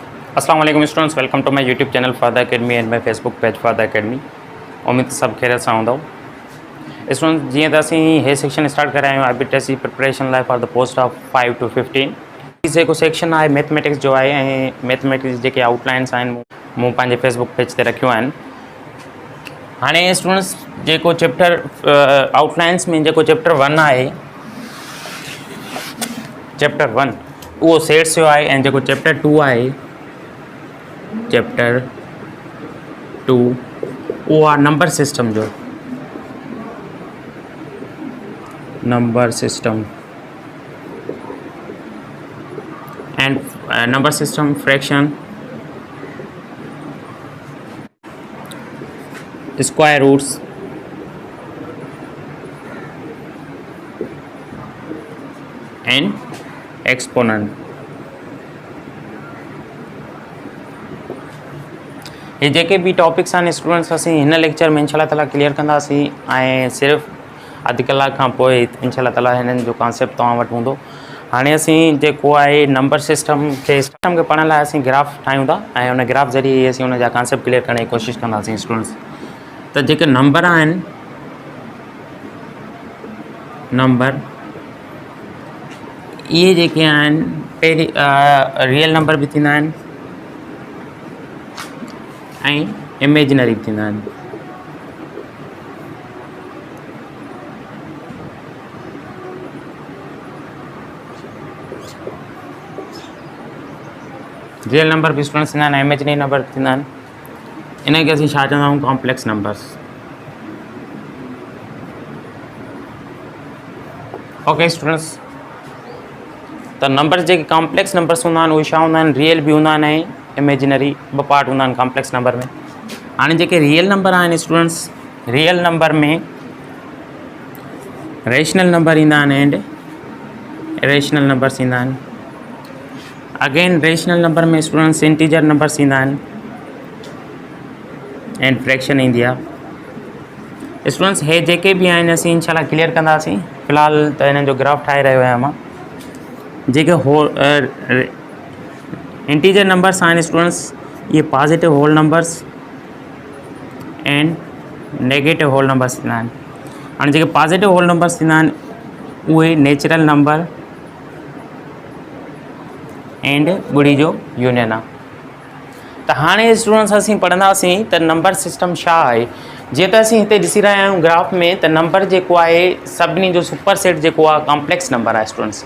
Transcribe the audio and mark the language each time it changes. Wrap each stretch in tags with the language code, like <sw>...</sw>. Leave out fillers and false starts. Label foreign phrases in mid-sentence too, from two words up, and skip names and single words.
<ar>السلام عليكم</ar> <en>students, welcome to my YouTube channel Fada Academy and my Facebook page Fada Academy.</en> <sd>उम्मीद सब खैरियत सां हूंदव। स्टूडेंट्स, जीअं त असीं हे सेक्शन स्टार्ट कराया आहियूं IBTC जी प्रिपरेशन लाइ</sd> <en>for the post of 5 to 15.</en> <sd>जेको सेक्शन आहे मैथमेटिक्स जो आहे ऐं मैथमेटिक्स जेके आउटलाइन्स आहिनि मूं पंहिंजे फेसबुक पेज ते रखियूं आहिनि। हाणे स्टूडेंट्स, जेको चैप्टर आउटलाइन्स में जेको चैप्टर 1 आहे, चैप्टर 1 उहो सेट्स जो आहे ऐं जेको चैप्टर 2 आहे, चैप्टर 2 वो आ</sd> <en>number system</en> <sd>जो,</sd> <en>number system and number system fraction, square roots and exponent.</en> <sd>ये जेके भी टॉपिक्स आहिनि स्टूडेंट्स असीं हिन लेक्चर में</sd> <ar>إن شاء الله تعالى</ar> <sd>क्लियर कंदासीं ऐं सिर्फ़ु अधु कलाक खां पोइ</sd> <ar>إن شاء الله تعالى</ar> <sd>हिननि जो कॉन्सेप्ट तव्हां वटि हूंदो। हाणे असीं जेको आहे</sd> <en>number system</en> <sd>खे पढ़ण लाइ असीं ग्राफ ठाहियूं था ऐं उन ग्राफ ज़रिए असीं उन जा कॉन्सेप्ट क्लियर करण जी कोशिशि कंदासीं स्टूडेंट्स। त जेके नंबर आहिनि, नंबर इहे जेके आहिनि पहिरीं रियल नंबर बि थींदा आहिनि ऐं इमेजिनरी बि थींदा आहिनि।</sd> <en>real number</en> <sd>भी स्टूडेंट्स थींदा आहिनि,</sd> <en>imaginary number</en> <sd>थींदा आहिनि। इनखे असीं छा चवंदा आहियूं?</sd> <en>complex numbers. okay students,</en> <sd>त नंबर्स जेके</sd> <en>complex numbers</en> <sd>हूंदा आहिनि उहे छा हूंदा आहिनि? रियल बि हूंदा आहिनि ऐं इमेजिनरी ॿ पार्ट हूंदा आहिनि</sd> <en>complex number</en> <sd>में। हाणे जेके</sd> <en>real number</en> <sd>आहिनि स्टूडेंट्स,</sd> <en>real number</en> <sd>में</sd> <en>rational number</en> <sd>ईंदा आहिनि</sd> <en>and irrational numbers</en> <sd>ईंदा आहिनि।</sd> <en>again rational number</en> <sd>में स्टूडेंट्स</sd> <en>integer numbers</en> <sd>ईंदा आहिनि</sd> <en>and fraction</en> <sd>ईंदी आहे। स्टूडेंट्स, हे जेके बि आहिनि असीं इंशाल्लाह क्लियर कंदासीं। फ़िलहाल त हिननि जो ग्राफ ठाहे रहियो आहियां मां। जेके</sd> <en>integer numbers</en> <sd>आहिनि स्टूडेंट्स, ये</sd> <en>positive whole numbers and negative whole numbers</en> <sd>थींदा आहिनि। हाणे जेके</sd> <en>positive whole numbers</en> <sd>थींदा आहिनि उहे</sd> <en>natural number and</en> <sd>ॿुड़ी जो यूनियन आहे। त हाणे स्टूडेंट्स असीं पढ़ंदासीं त</sd> <en>number system</en> <sd>छा आहे। जीअं त असीं हिते ॾिसी रहिया आहियूं ग्राफ में, त नंबर जेको आहे सभिनी जो</sd> <en>super set</en> <sd>जेको आहे</sd> <en>complex number</en> <sd>आहे स्टूडेंट्स।</sd>